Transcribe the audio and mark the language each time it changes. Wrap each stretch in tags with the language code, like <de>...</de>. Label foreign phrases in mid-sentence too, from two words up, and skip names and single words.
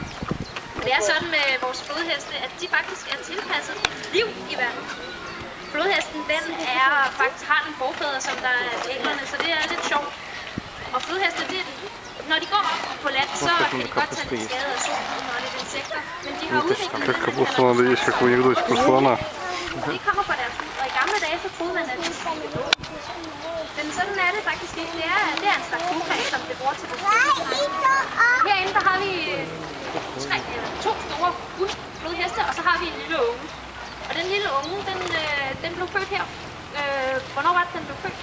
<da>Det er sådan med vores flodheste, at de faktisk er tilpasset et liv i vandet. Flodhesten, den har en forfædre, som der er æblerne, så det er lidt sjovt. Og flodheste, når de går op på land, så kan de godt tage skade af solen og lidt insekter. Men de har udviklet</da> <ru>Как капусту надо есть, как в анекдоте про слона.</ru> <da>de kommer fra deres hud, og i gamle dage så troede man, at det skulle blive blod. Men sådan er det faktisk ikke. Det er en slags fugtræ, som det bruger til beskyttelse. Herinde der har vi to store flodheste, og så har vi en lille unge. Og den lille unge, den blev født her. Hvornår var det, den blev født?</da>